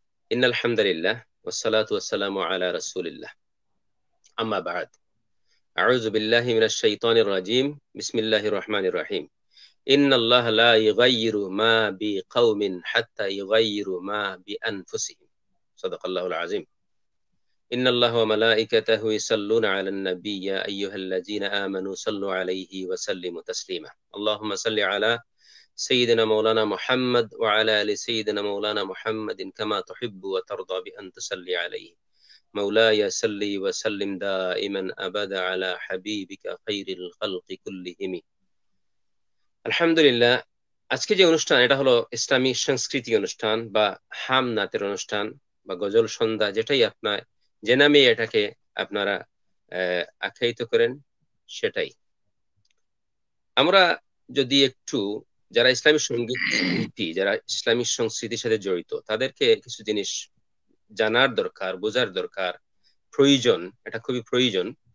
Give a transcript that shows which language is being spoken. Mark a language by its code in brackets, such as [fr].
[ar] ইন্নাল হামদুলিল্লাহ ওয়াসসালাতু ওয়াসসালামু আলা রাসূলিল্লাহ, আম্মা বা'দ। আউযু বিল্লাহি মিনাশ শাইতানির রাজীম, বিসমিল্লাহির রহমানির রহিম। ইন্নাল্লাহা লা ইউগাইয়িরু মা বিকাউমিন হাত্তা ইউগাইয়িরু মা বিআনফুসিহিম। সাদাকাল্লাহুল আযীম। إن الله وملائكته يصلون على النبي يا أيها الذين آمنوا صلوا عليه وسلموا تسليما. اللهم صل على سيدنا مولانا محمد وعلى آل سيدنا مولانا محمد كما تحب وترضى بأن تصلي عليه. مولاي صل وسلم دائما أبدا على حبيبك خير الخلق كلهم. الحمد لله. [bn] আজকে যে অনুষ্ঠান, এটা হলো ইসলামী সংস্কৃতি অনুষ্ঠান বা হাম নাতের অনুষ্ঠান বা গজল সন্ধ্যা, যেটাই আপনার যে নামে এটাকে আপনারা আখ্যায়িত করেন সেটাই। আমরা যদি একটু যারা ইসলামী সঙ্গীত, যারা ইসলামী সংস্কৃতির সাথে জড়িত, তাদেরকে কিছু জিনিস জানার দরকার, বোঝার দরকার, প্রয়োজন, এটা খুবই প্রয়োজন।